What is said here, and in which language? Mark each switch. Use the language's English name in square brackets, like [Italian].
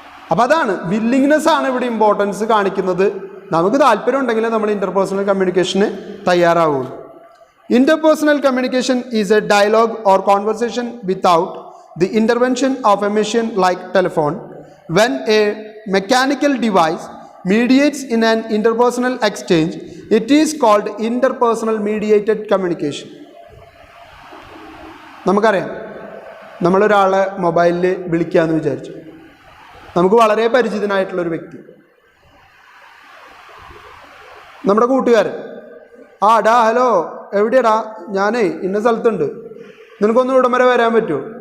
[Malayalam] അപ്പം അതാണ് വില്ലിങ്നെസ് ആണ് ഇവിടെ ഇമ്പോർട്ടൻസ് കാണിക്കുന്നത്. നമുക്ക് താല്പര്യം ഉണ്ടെങ്കിൽ നമ്മൾ interpersonal communication തയ്യാറാവുള്ളൂ. [English] Interpersonal communication is a dialogue or conversation without the intervention of a machine like telephone. When a mechanical device mediates in an interpersonal exchange, it is called interpersonal mediated communication. [Malayalam] നമുക്കറിയാം, നമ്മളൊരാളെ മൊബൈലിൽ വിളിക്കാമെന്ന് വിചാരിച്ചു. നമുക്ക് വളരെ പരിചിതനായിട്ടുള്ളൊരു വ്യക്തി, നമ്മുടെ കൂട്ടുകാരൻ. ആ ഡാ, ഹലോ, എവിടെയാടാ? ഞാനേ ഇന്ന സ്ഥലത്തുണ്ട്, നിനക്കൊന്ന് ഇവിടം വരെ വരാൻ പറ്റുമോ?